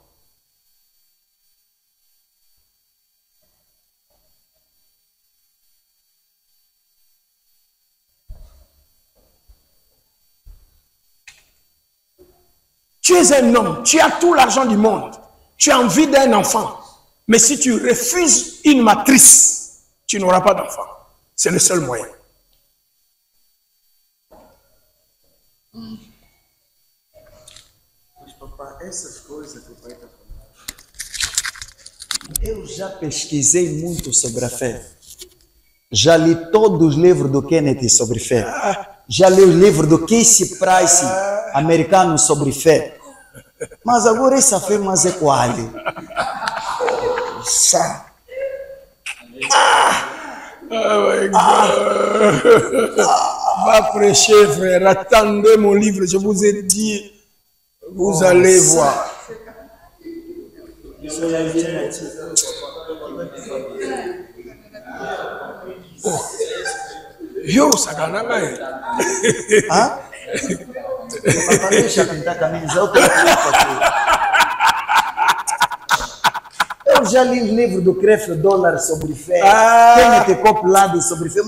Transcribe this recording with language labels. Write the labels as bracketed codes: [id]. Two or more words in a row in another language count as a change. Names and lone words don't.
[fr] Tu es un homme, tu as tout l'argent du monde, tu as envie d'un enfant. Mais si tu refuses une matrice, tu n'auras pas d'enfant. C'est le seul moyen. [pt] Eu já pesquisei muito sobre a fé. Já li todos os livros do Kennedy sobre fé. Já li os livros do Casey Price, americano, sobre fé. Mas agora essa fé mais é qual? [fr] Va prêcher, frère. Attendez mon livre, je vous ai dit. Vous allez voir. Oh. [ln] Yo, sakananga. Hã? [pt] Papai, deixa eu pintar a camisa. Eu já li os livros do Creflo Dollar sobre fé. Kenneth Copeland sobre fé.